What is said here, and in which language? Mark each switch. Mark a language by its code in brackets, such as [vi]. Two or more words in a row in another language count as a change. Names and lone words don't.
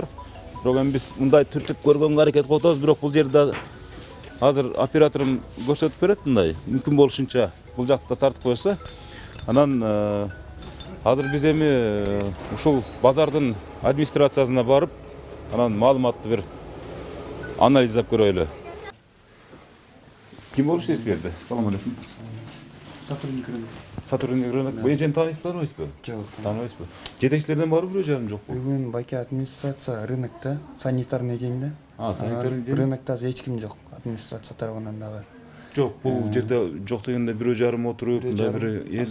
[ky] Бирок эми биз мындай түртүп көргөнгө аракет кылып атабыз, бирок бул жерде азыр операторум көрсөтүп берет мындай, мүмкүн болушунча бул жакта тартып койсо. Анан азыр биз эми ушул базардын администрациясына барып, анан маалыматты бир анализдеп көрөлү. Kim olursa espriydi. [ar] السلام عليكم. [ru] Сотрудник рынок. Сотрудник рынок. [ky] Бу эжени тааныйсызбы, тааныбайсызбы? Жок. Тааныбайсызбы? Жетекчилерден барбы, бирөө жарым жокпу? Бүгүн Баки администрация рынокта, санитарный кийимде. Санитарный кийим? Рынокта эч ким жок, администрация тарабынан дагы. Жок, бул жерде жок дегенде бирөө жарым отуруп, мындай бир